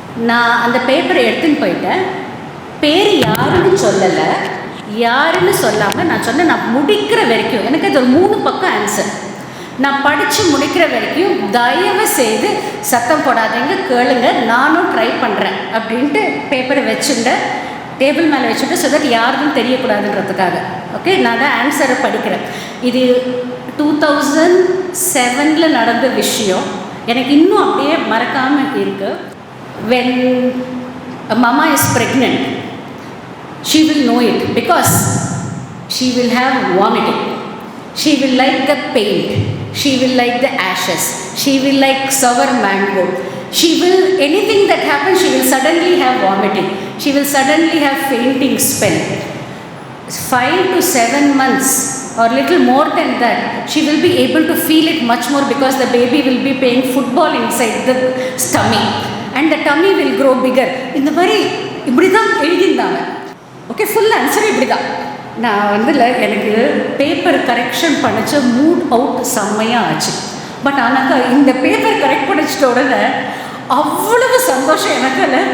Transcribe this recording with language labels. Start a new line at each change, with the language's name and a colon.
Tamil: நான் அந்த பேப்பரை எடுத்துன்னு போயிட்டேன். பேர் யாருன்னு சொல்லலை, யாருன்னு சொல்லாமல் நான் சொன்னேன் நான் முடிக்கிற வரைக்கும், எனக்கு அது ஒரு 3 பக்கம் ஆன்சர், நான் படித்து முடிக்கிற வரைக்கும் தயவு செய்து சத்தம் போடாதீங்க, கேளுங்க, நானும் ட்ரை பண்ணுறேன் அப்படின்ட்டு பேப்பரை வச்சுட்டேன், டேபிள் மேலே வச்சுட்டு,
English: so that
Tamil: யாருக்கும் தெரியக்கூடாதுன்றதுக்காக. ஓகே, நான் தான் ஆன்சரை படிக்கிறேன். இது 2007 நடந்த விஷயம், எனக்கு இன்னும் அப்படியே மறக்காமல் இருக்குது.
English: When mama is pregnant, she will know it because she will have vomiting, she will like the paint, she will like the ashes, she will like sour mango, she will, anything that happens, she will suddenly have vomiting, she will suddenly have fainting spell. 5 to 7 months or little more than that, she will be able to feel it much more because the baby will be playing football inside the tummy and the tummy will grow bigger.
Tamil: இந்த மாதிரி இப்படி தான் எழுதியிருந்தாங்க. Okay, full answer இப்படி தான். நான் வந்து எனக்கு paper correction பண்ணிச்ச mood out செம்மையாக ஆச்சு. பட் ஆனாக்கா இந்த பேப்பர் கரெக்ட் பண்ணிச்சிட்ட உடனே அவ்வளவு சந்தோஷம் எனக்கு.